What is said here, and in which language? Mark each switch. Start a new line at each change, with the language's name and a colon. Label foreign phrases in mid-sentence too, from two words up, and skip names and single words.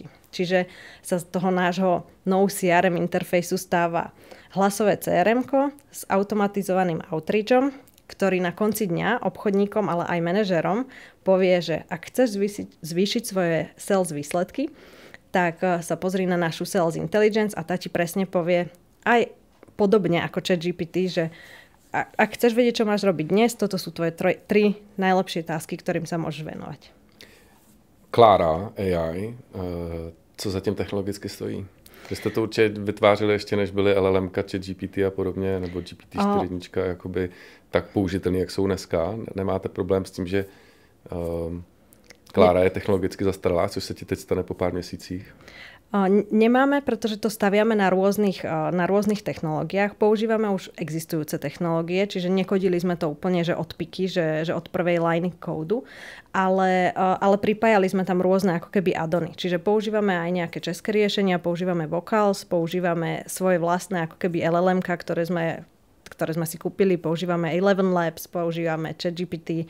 Slovak: Čiže sa z toho nášho no CRM interfejsu stáva hlasové CRM-ko s automatizovaným outreachom, ktorý na konci dňa obchodníkom, ale aj manažerom povie, že ak chceš zvýšiť svoje sales výsledky, tak sa pozri na našu
English: Sales Intelligence
Slovak: a tá ti presne povie aj podobne ako ChatGPT, že ak chceš vedieť, čo máš robiť dnes, toto sú tvoje tri najlepšie tasky, ktorým sa môžeš venovať.
Czech: Klára AI, co za tím technologicky stojí? Vy jste to určitě vytvářeli ještě, než byly LLM, ChatGPT a podobně, nebo GPT-4, jakoby tak použitelný, jak jsou dneska. Nemáte problém s tím, že Klára je technologicky zastaralá, což se ti teď stane po pár měsících?
Slovak: Nemáme, pretože to staviame na rôznych technológiách. Používame už existujúce technológie, čiže nekodili sme to úplne, že od piky, že od prvej liney kódu, ale pripájali sme tam rôzne ako keby addony. Čiže používame aj nejaké české riešenia, používame Vocals, používame svoje vlastné ako keby LLM-ka, ktoré sme si kúpili, používame Eleven Labs, používame ChatGPT.